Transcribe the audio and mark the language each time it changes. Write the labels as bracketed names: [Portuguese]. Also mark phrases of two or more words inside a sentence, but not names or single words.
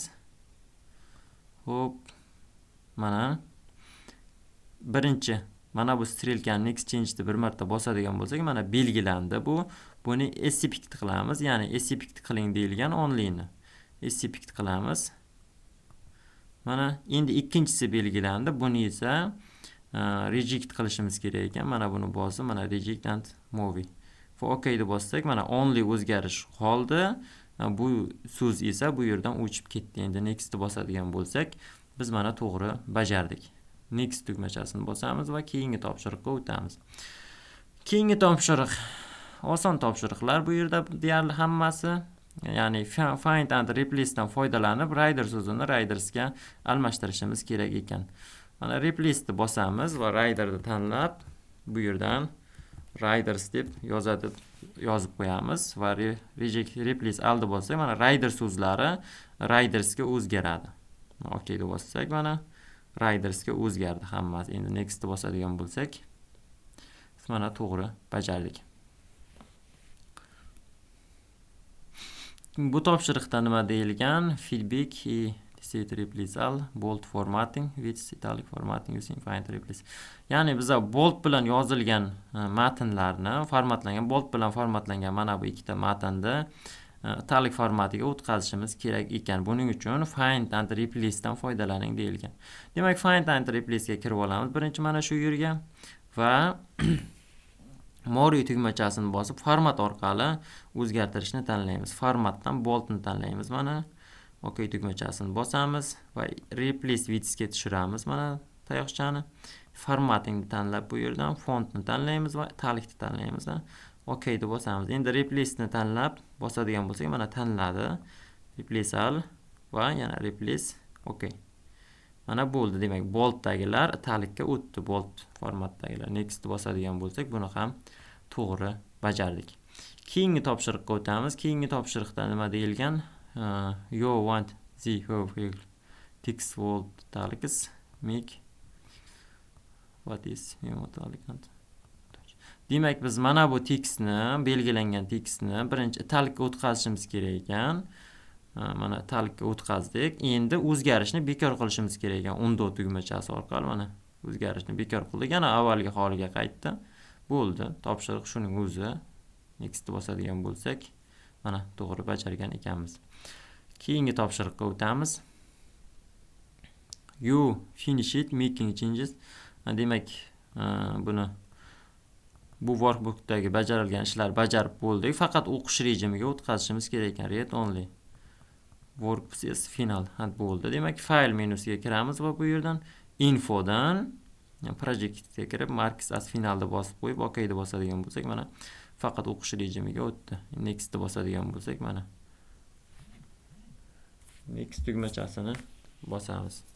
[Uzbek] Xo'p, mana birinchi mana bu strelkani [English] next change'ni [Uzbek] bir marta bosadigan bo'lsak, mana belgilandi bu. Buni SCPict qilamiz, ya'ni SCPict qiling deyilgan onlyni. SCPict qilamiz. Mana endi ikkinchisi belgilandi. Buni esa reject qilishimiz kerak ekan. Mana buni bosib, mana [English] reject and movie. [Uzbek] OK ni bossak, mana only o'zgarish qoldi. Bu so'z esa bu yerdan o'chib ketdi. Endi next ni bosadigan bo'lsak, biz mana to'g'ri bajardik. Next tugmachasini bosamiz va keyingi topshiriqqa o'tamiz. Keyingi topshiriq oson topshiriqlar bu yerda deyarli hammasi. Ya'ni [English] find and replace [Uzbek] dan foydalanib rider so'zini ridersga almashtirishimiz kerak ekan. Mana replace ni bosamiz va riderni tanlab bu yerdan riders deb yozib qo'yamiz va replace aldi bossak, mana rider so'zlari ridersga o'zgaradi. OK ni bossak, mana ridersga o'zgardi hammasi. Endi next ni bosadigan bo'lsak, mana to'g'ri bajardik. Bu topshiriqda nima deyilgan? [English] Feedback set replace all bold formatting with italic formatting using find replace. [Uzbek] Ya'ni biz bold bilan yozilgan matnlarni formatlangan, bold bilan formatlangan mana bu ikkita matnni italic formatiga o'tkazishimiz kerak ekan. Buning uchun [English] find and replace [Uzbek] dan foydalaning deyilgan. Demak, [English] find and replace [Uzbek] ga kirib olamiz. Birinchi mana shu yerga va More tugmachasini bosib format orqali o'zgartirishni tanlaymiz. Formatdan boldni tanlaymiz. Mana OK tugmachasini bosamiz va [English] replace with [Uzbek] ga tushiramiz. Mana tayoqchani formattingni tanlab bu yerdan fontni tanlaymiz va italicni tanlaymiz. OK ni bosamiz. Endi replace ni tanlab bosadigan bo'lsak, mana tanladi. [English] Replace all [Uzbek] va yana [English] replace OK. [Uzbek] Mana bo'ldi. Demak, bolddagilar italicga o'tdi, bold formatdagilar. Next bosadigan bo'lsak, buni ham to'g'ri bajardik. Keyingi topshiriqqa o'tamiz. Keyingi topshiriqda nima deyilgan? [English] You want the whole text bold italics make what is italic. [Uzbek] Demak, biz mana bu tekstni, belgilangan tekstni birinchi italicga o'tkazishimiz kerak ekan. Mana italicga o'tkazdik. Endi o'zgarishni bekor qilishimiz kerak ekan. Undo tugmachasi orqali mana o'zgarishni bekor qildik. Yana avvalgi holiga qaytdi. Bo'ldi. Topshiriq shuning o'zi. Next bosadigan bo'lsak, mana to'g'ri bajargan ekanmiz. Keyingi topshiriqqa o'tamiz. [English] You finish it making changes. [Uzbek] Demak, buni bu workbookdagi bajarilgan ishlar bajarib bo'ldik. Faqat o'qish rejimiga o'tkazishimiz kerak ekan. [English] Read only. Work process final bo'ldi. [Uzbek] Demak, file menusiga kiramiz va bu yerdan infodan projectga kirib [English] marks as finalda [Uzbek] bosib qo'yib OK ni bosadigan bo'lsak, mana faqat o'qish rejimiga o'tdi. Next ni bosadigan bo'lsak, mana next tugmachasini bosamiz.